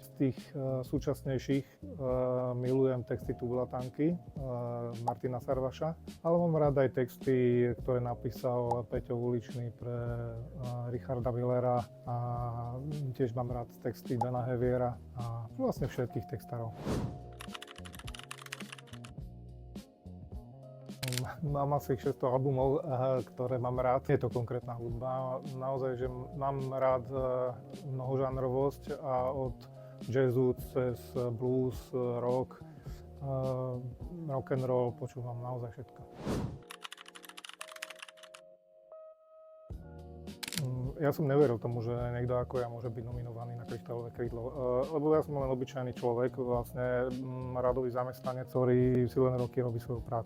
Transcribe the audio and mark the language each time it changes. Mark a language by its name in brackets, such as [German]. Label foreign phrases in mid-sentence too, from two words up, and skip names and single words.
[Slovak] Z tých súčasnejších milujem texty Tubulatánky Martina Sarvaša, ale mám rád aj texty, ktoré napísal Peťo Uličný pre Richarda Millera a tiež mám rád texty Dana Heviera a vlastne všetkých textárov. Mám asi 600 albumov, ktoré mám rád. Je to konkrétna hudba. Naozaj, že mám rád mnohožánrovosť a od jazzu cez blues, rock, [English] rock and roll [Slovak] počúvam naozaj všetko. Ja som neveril tomu, že niekto ako ja môže byť nominovaný na Kryštálové krídlo, lebo ja som len obyčajný človek, vlastne radový zamestnanec, ktorý si len roky robí svoju prácu.